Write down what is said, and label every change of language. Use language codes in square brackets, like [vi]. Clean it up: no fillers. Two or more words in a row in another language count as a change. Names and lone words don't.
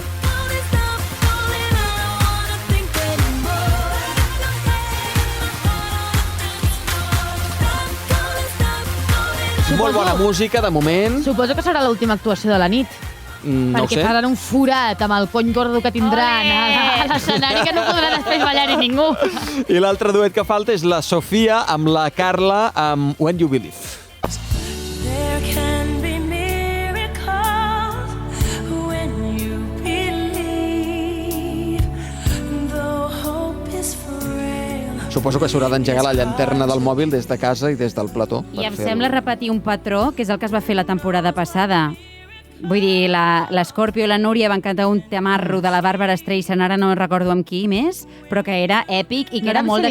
[ca] Molt bona música, de moment. Suposo que serà l'última actuació de la nit. No ho perquè sé. faran un forat amb el cony gordo que tindran a l'escenari que no podrà després ballar-hi ningú. I l'altre duet que falta és la Sofia amb la Carla amb When You Believe. [en] There can be miracles when you believe, though hope is frail. [ca] Suposo que s'haurà d'engegar la llanterna del mòbil des de casa i des del plató. I per em fer-ho. sembla repetir un patró, que és el que es va fer la temporada passada. Vull dir, l'Escorpio i la Núria van cantar un temarro de la Bàrbara Streisand, ara no recordo amb qui més, però que era èpic i que No era era molt